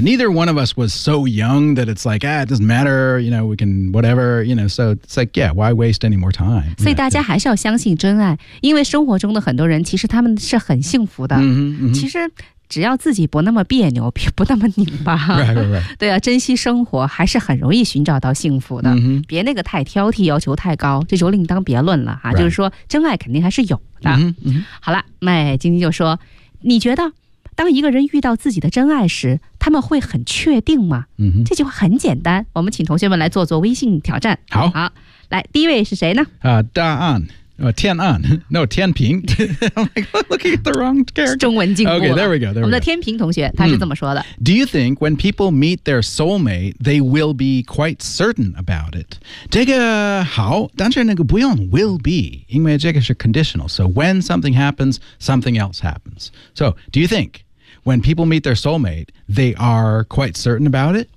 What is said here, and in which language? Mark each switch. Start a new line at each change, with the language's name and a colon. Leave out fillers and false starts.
English: Neither one of us was so young that it's like, ah, it doesn't matter. You know, we can whatever, you know, so it's like, yeah, why waste any more time?
Chinese: 所以大家还是要相信真爱，因为生活中的很多人其实他们是很幸福的。嗯嗯。其实只要自己不那么别扭，不那么拧巴。
English: Right, right, right.
Chinese: 对啊，珍惜生活还是很容易寻找到幸福的。嗯、mm-hmm. 别那个太挑剔，要求太高，这就另当别论了哈。
English: Right.
Chinese: 就是说真爱肯定还是有的。嗯、mm-hmm. 好了，麦今天就说。你觉得当一个人遇到自己的真爱时，他们会很确定吗？嗯哼，这句话很简单，我们请同学们来做做微信挑战。好，好，来，第一位是谁呢？
English: 答案，天安 ，no， 天平。I'm like looking at the wrong character。
Chinese: 中文进步了。
English: Okay， there we go， there we go。
Chinese: 我们的天平同学他是这么说的、
English: ：Do you think when people meet their soulmate, they will be quite certain about it？
Chinese: 这个好，但是那个不用 will be， 因为这个是 conditional。
English: So when something happens, something else happens。 So do you think when people meet their soulmate, they are quite certain about it？